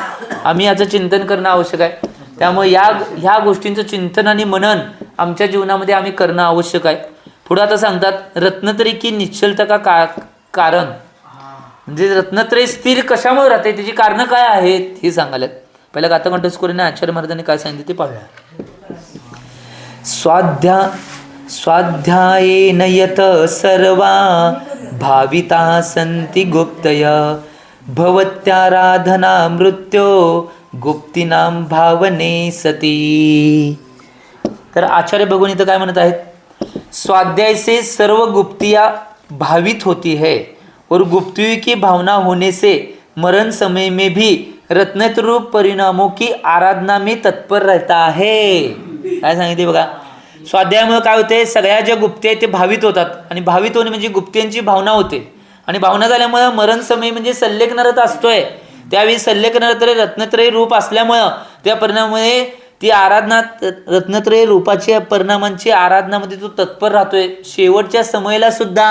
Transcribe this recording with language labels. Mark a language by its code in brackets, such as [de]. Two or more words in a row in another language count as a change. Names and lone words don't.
[mr] आम्ही याचं चिंतन करणं आवश्यक आहे. त्यामुळे ह्या गोष्टींचं चिंतन आणि मनन आमच्या जीवनामध्ये आम्ही करणं आवश्यक आहे. पुढे आता सांगतात [hi] रत्नत्रय की निश्चलता का कारण, [mr] म्हणजे रत्नत्रय स्थिर कशामुळे राहते त्याची कारणं काय आहेत हे सांगायलात. पहिल्या गाथा कंठस्फोरीने आचार्य महाराजांनी काय सांगितले ते पाहूया. [sa] स्वाध्यायेन यत सर्वा भाविता संति गुप्तय भवत्याराधना मृत्यो गुप्तीनाम भावने सती. [mr] तर आचार्य भगवान इथं काय म्हणत आहेत, [hi] स्वाध्याय से सर्व गुप्तियाँ भावित होती है और गुप्तियों की भावना होने से मरण समय में भी रत्नत्र रूप परिणामों की आराधना में तत्पर रहता है. [mr] काय सांगितले बघा, स्वाध्यायामुळे काय होते, सगळ्या ज्या गुप्ती आहेत ते भावित होतात आणि भावित होणे म्हणजे गुप्त्यांची भावना होते आणि भावना झाल्यामुळे मरण समय म्हणजे सल्लेख नरत असतोय त्यावेळी सल्लेख नरत्र रत्नत्रय रूप असल्यामुळं त्या परिणामामुळे ती आराधना रत्नत्रय रूपाच्या परिणामांची आराधनामध्ये तो तत्पर राहतोय शेवटच्या समयाला सुद्धा.